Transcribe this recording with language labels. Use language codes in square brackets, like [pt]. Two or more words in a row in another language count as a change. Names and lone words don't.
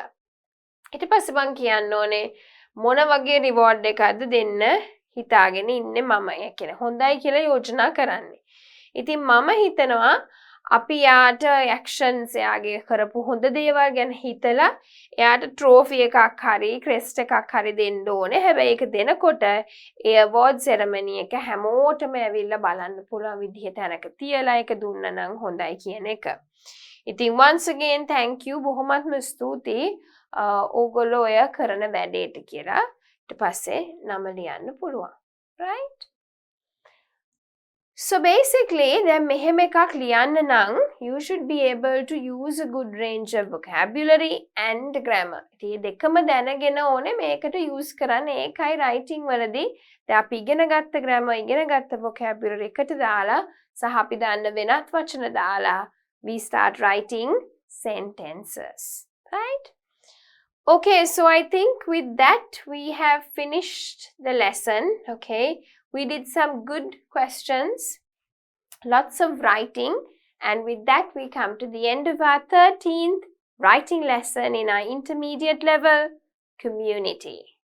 [si] ඊට පස්සේ මම කියන්න ඕනේ මොන වගේ reward එකක්ද දෙන්න හිතාගෙන ඉන්නේ මම. ඒ කියන්නේ හොඳයි කියලා යෝජනා කරන්නේ. ඉතින් මම හිතනවා අපි යාට actions එයාගේ කරපු හොඳ දේවල් ගැන හිතලා එයාට trophy එකක් හරි crest එකක් හරි දෙන්න ඕනේ. හැබැයි ඒක දෙනකොට ඒ [en] award ceremony [si] එක හැමෝටම ඇවිල්ලා බලන්න පුළුවන් විදිහට තැනක තියලා ඒක දුන්නා නම් හොඳයි කියන එක. ඉතින් [en] once again thank you [si] බොහොමත්ම ස්තුතියි ඕගොල්ලෝ ඔය කරන වැඩේට කියලා. ඊට පස්සේ නම ලියන්න පුළුවන්. [en] right? So basically, [si] දැන් මෙහෙම එකක් ලියන්න නම් [en] you should be able to use a good range of vocabulary and grammar. [si] ඉතින් දෙකම දැනගෙන ඕනේ මේකට use කරන්න. ඒකයි writing වලදී දැන් අපි ඉගෙන ගත්ත grammar ඉගෙන ගත්ත vocabulary එකට දාලා සහ අපි දාන්න වෙනත් වචන දාලා [en] we start writing sentences. [si] right? [en] Okay, so I think with that we have finished the lesson. Okay, we did some good questions, lots of writing, and with that we come to the end of our 13th writing lesson in our intermediate level community.